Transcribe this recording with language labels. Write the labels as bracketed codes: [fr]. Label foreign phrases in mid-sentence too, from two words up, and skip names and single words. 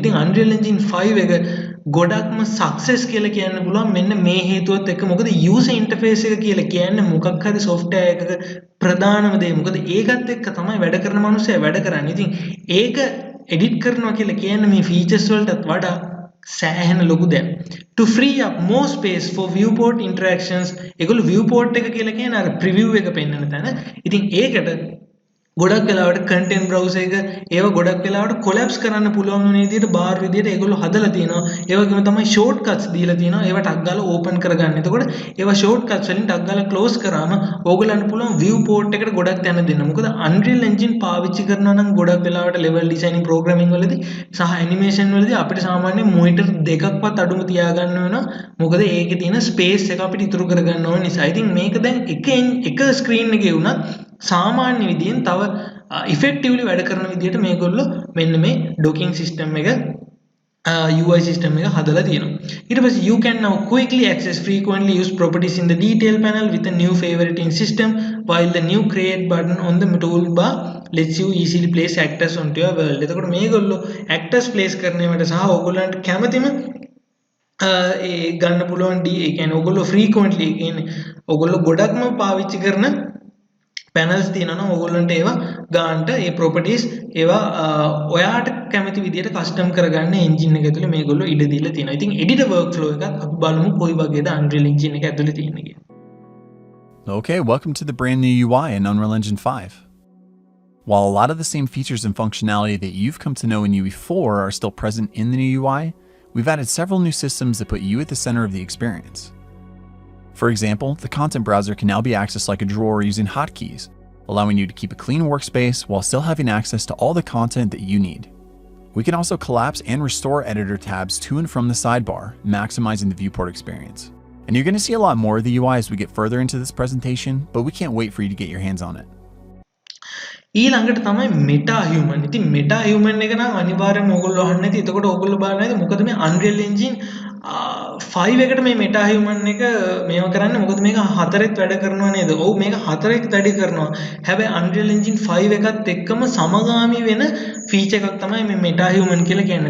[si] ඉතින් Unreal Engine 5 එක ගොඩක්ම සක්සස් කියලා කියන්න පුළුවන් මෙන්න මේ හේතුවත් එක්ක. මොකද [en] user interface [si] එක කියලා කියන්නේ මොකක් හරි software එකක ප්‍රධානම දේ. මොකද ඒකත් එක්ක තමයි වැඩ කරන මිනිස්සයා වැඩ කරන්නේ. ඉතින් ඒක edit කරනවා කියලා කියන්නේ මේ features වලටත් වඩා සෑහෙන ලොකු දෙයක්. [en] To free up more space for viewport interactions, [si] ඒගොල්ලෝ viewport එක කියලා කියන්නේ අර preview එක පෙන්වන තැන. ඉතින් ඒකට ගොඩක් වෙලාවට [en] content browser [si] එක ඒව ගොඩක් වෙලාවට collapse කරන්න පුළුවන් වෙන විදිහට bar විදිහට ඒගොල්ලෝ හදලා තියෙනවා. ඒ වගේම තමයි shortcuts දීලා තියෙනවා. ඒව ටක් ගාලා open කරගන්න. එතකොට ඒව shortcuts වලින් ටක් ගාලා close කරාම ඕගොල්ලන්ට පුළුවන් viewport එකට ගොඩක් තැන දෙන්න. මොකද Unreal Engine පාවිච්චි කරනවා නම් ගොඩක් වෙලාවට [en] level designing programming [si] වලදී සහ animation වලදී අපිට සාමාන්‍යයෙන් monitor දෙකක්වත් අඩුම තියාගන්න වෙනවා. මොකද ඒකේ තියෙන space එක අපිට ඉතුරු කරගන්න ඕන නිසා. [en] I think [si] මේක දැන් එක screen එකේ වුණත් සාමාන්‍ය විදිහෙන් තව effectively වැඩ කරන විදිහට මේගොල්ලෝ මෙන්න මේ [en] docking system [si] එක [en] UI system [si] එක හදලා තියෙනවා. ඊට පස්සේ [en] you can now quickly access frequently used properties in the detail panel with a new favoriting system, while the new create button on the toolbar lets you easily place actors onto your world. [si] එතකොට මේගොල්ලෝ [en] actors place [si] කරනවට සහ ඕගොල්ලන්ට කැමතිම ඒ ගන්න පුළුවන් ඒ කියන්නේ ඕගොල්ලෝ frequently ඒ කියන්නේ ඕගොල්ලෝ ගොඩක්ම පාවිච්චි කරන panels තියෙනවා ඕගොල්ලන්ට ඒවා ගන්නට ඒ properties ඒවා ඔයාට කැමති විදිහට custom කරගන්න engine එක ඇතුලේ මේගොල්ලෝ ඉඩ දීලා තියෙනවා. ඉතින් [en] editor workflow [si] එකත් අපි බලමු කොයි වගේද Unreal Engine එක ඇතුලේ තියෙන්නේ කියලා. [en] Okay, welcome to the brand new UI in Unreal Engine 5. While a lot of the same features and functionality that you've come to know in UE4 are still present in the new UI, we've added several new systems that put you at the center of the experience. For example, the content browser can now be accessed like a drawer using hotkeys, allowing you to keep a clean workspace while still having access to all the content that you need. We can also collapse and restore editor tabs to and from the sidebar, maximizing the viewport experience. And you're going to see a lot more of the UI as we get further into this presentation, but we can't wait for you to get your hands on it. [si] ඊළඟට තමයි Metahuman. ඉතින් Metahuman එක නම් අනිවාර්යයෙන්ම ඕගොල්ලෝ අහන්න ඇති. එතකොට ඕගොල්ලෝ බලන්න ඇති මොකද මේ Unreal Engine 5 එකට මේ Metahuman එක මේව කරන්නේ මොකද මේක 4ත් වැඩ කරනවා නේද? ඔව් මේක 4ත් වැඩ කරනවා. හැබැයි Unreal Engine 5 එකත් එක්කම සමගාමී වෙන ෆීචර් එකක් තමයි මේ Metahuman කියලා කියන්නේ.